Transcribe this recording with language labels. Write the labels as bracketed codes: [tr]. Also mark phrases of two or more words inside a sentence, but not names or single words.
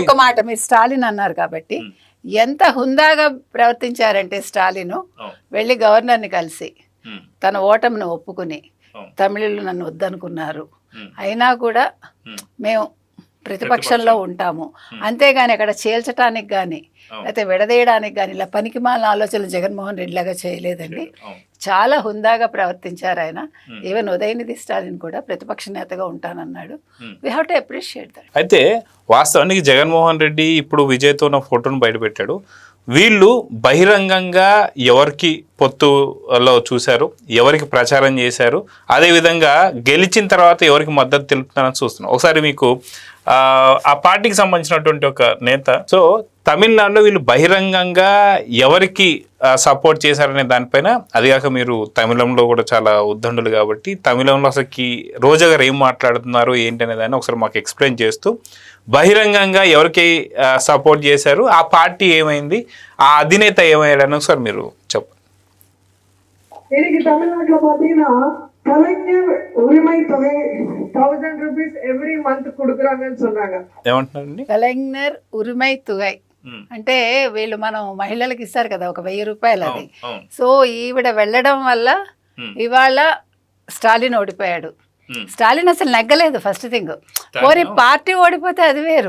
[te] ఒక మాట మీరు స్టాలిన్ అన్నారు కాబట్టి ఎంత హుందాగా ప్రవర్తించారంటే స్టాలిన్ వెళ్ళి గవర్నర్ని కలిసి తన ఓటమిని ఒప్పుకుని, తమిళులు నన్ను వద్దనుకున్నారు అయినా కూడా మేము ప్రతిపక్షంలో ఉంటాము, అంతేగాని అక్కడ చేల్చడానికి కానీ లేకపోతే విడదీయడానికి కానీ ఇలా పనికిమాలిన ఆలోచనలు జగన్మోహన్ రెడ్డి లాగా చేయలేదండి. చాలా హుందాగా ప్రవర్తించారు ఆయన. ఈవెన్ ఉదయనిధి స్టాలిన్ కూడా ప్రతిపక్ష నేతగా ఉంటానన్నాడు. [en] We have to appreciate that. [te] అయితే వాస్తవానికి జగన్మోహన్ రెడ్డి ఇప్పుడు విజయ్తో ఉన్న ఫోటోను బయటపెట్టాడు. వీళ్ళు బహిరంగంగా ఎవరికి పొత్తులో చూశారు, ఎవరికి ప్రచారం చేశారు, అదేవిధంగా గెలిచిన తర్వాత ఎవరికి మద్దతు తెలుపుతున్నారని చూస్తున్నాం. ఒకసారి మీకు ఆ పార్టీకి సంబంధించినటువంటి ఒక నేత, సో తమిళనాడులో వీళ్ళు బహిరంగంగా ఎవరికి సపోర్ట్ చేశారనే దానిపైన, అదిగాక మీరు తమిళంలో కూడా చాలా ఉద్దండులు కాబట్టి తమిళంలో అసలుకి రోజా గారు ఏం మాట్లాడుతున్నారు ఏంటి అనే దాన్ని ఒకసారి మాకు ఎక్స్ప్లెయిన్ చేస్తూ బహిరంగంగా ఎవరికి సపోర్ట్ చేశారు, ఆ పార్టీ ఏమైంది, ఆ అధినేత ఏమయ్యాడని ఒకసారి మీరు చెప్పండి. [ta] தமிழ்நாட்டுல பாத்தீங்கன்னா கலைஞர் உரிமை தொகை [en] 1000 rupees every month [ta] கொடுக்குறாங்கன்னு சொன்னாங்க. [te] ఏమంటున్నారండి? కలెక్టర్ ఉరిమై తుగై అంటే వీళ్ళు మనం మహిళలకు ఇస్తారు కదా ఒక 1000 రూపాయలు అది. సో ఈవిడ వెళ్ళడం వల్ల ఇవాళ స్టాలిన్ ఓడిపోయాడు. స్టాలిన్ అసలు నెగ్గలేదు. [en] first thing, [te] ఓరి పార్టీ ఓడిపోతే అది వేరు.